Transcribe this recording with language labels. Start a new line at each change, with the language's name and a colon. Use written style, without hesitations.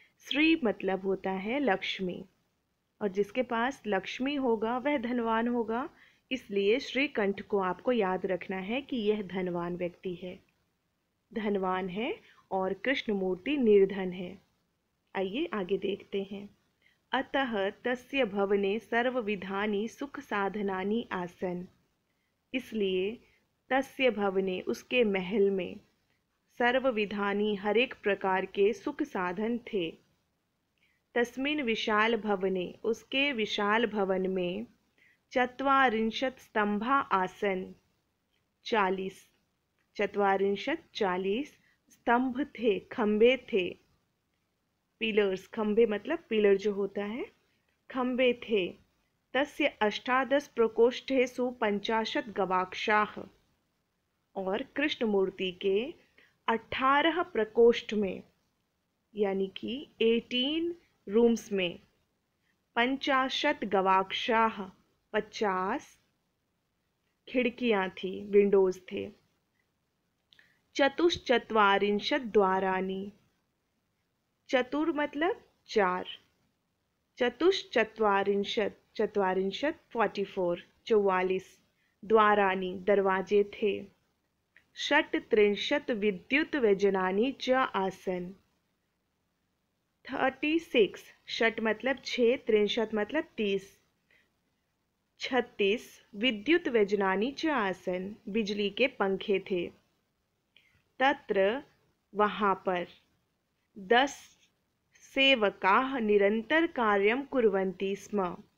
Hindi: श्री मतलब होता है लक्ष्मी, और जिसके पास लक्ष्मी होगा वह धनवान होगा। इसलिए श्रीकंठ को आपको याद रखना है कि यह धनवान व्यक्ति है, धनवान है, और कृष्णमूर्ति निर्धन है। आइए आगे देखते हैं।
Sanskrit: अतः तस्य भवने सर्वविधानि सुख साधनानि आसन।
Hindi: इसलिए
Sanskrit: तस्य भवने
Hindi: उसके महल में सर्वविधानि हर एक प्रकार के सुख साधन थे।
Sanskrit: तस्मिन् विशाल भवने
Hindi: उसके विशाल भवन में
Sanskrit: चत्वारिंशत् स्तंभा आसन।
Hindi: 40 स्तंभ थे, खंबे थे। पिलर्स, खंबे मतलब पिलर जो होता है, खंबे थे।
Sanskrit: तस्य 18 प्रकोष्ठेषु 50 गवाक्षाः।
Hindi: और कृष्णमूर्ति के 18 प्रकोष्ठ में यानी कि 18 रूम्स में 50 गवाक्षाः 50 खिड़कियां थी, विंडोज थे।
Sanskrit: चतुश्चत्वारिंशत् द्वाराणि।
Hindi: चतुर मतलब 4, चतुश्चत्वारिंशत् 44 द्वाराणि दरवाजे थे।
Sanskrit: षट्त्रिंशत् विद्युत व्यजनानि च आसन।
Hindi: 36 षट मतलब 6, 63 मतलब 30, 36 विद्युत व्यजनानि च आसन बिजली के पंखे थे।
Sanskrit: तत्र
Hindi: वहाँ पर
Sanskrit: 10 सेवकाः निरंतर कार्यं कुर्वन्ति स्म।